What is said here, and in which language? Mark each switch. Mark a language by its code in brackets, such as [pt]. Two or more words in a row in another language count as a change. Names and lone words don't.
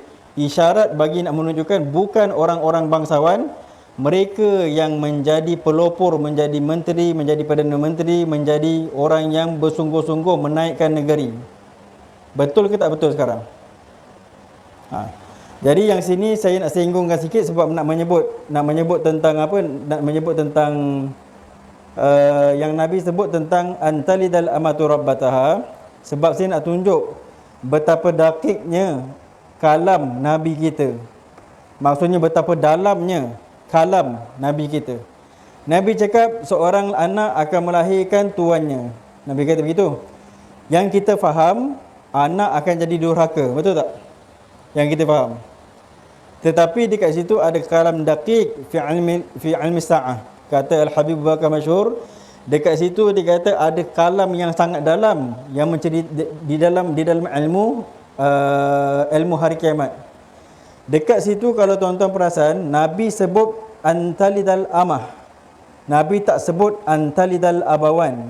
[ms] Isyarat bagi nak menunjukkan bukan orang-orang bangsawan, mereka yang menjadi pelopor, menjadi menteri, menjadi Perdana Menteri, menjadi orang yang bersungguh-sungguh menaikkan negeri. Betul ke tak betul sekarang? Jadi yang sini saya nak singgungkan sikit sebab nak menyebut tentang apa? Nak menyebut tentang yang Nabi sebut tentang [ar] أن تلد الأمة ربتها, [ms] sebab saya nak tunjuk betapa dakiknya kalam Nabi kita. Maksudnya betapa dalamnya kalam Nabi kita. Nabi cakap seorang anak akan melahirkan tuannya. Nabi kata begitu. Yang kita faham, anak akan jadi durhaka, betul tak? Yang kita faham. Tetapi dekat situ ada [ar] كلام دقيق في علم الساعة. [ms] Kata Al-Habib Bakar Masyhur, dekat situ dia kata ada kalam yang sangat dalam yang menceri di dalam ilmu hari kiamat. Dekat situ kalau tuan-tuan perasan, Nabi sebut [ar] أن تلد الأمة. [ms] Nabi tak sebut [ar] أن تلد أبوان.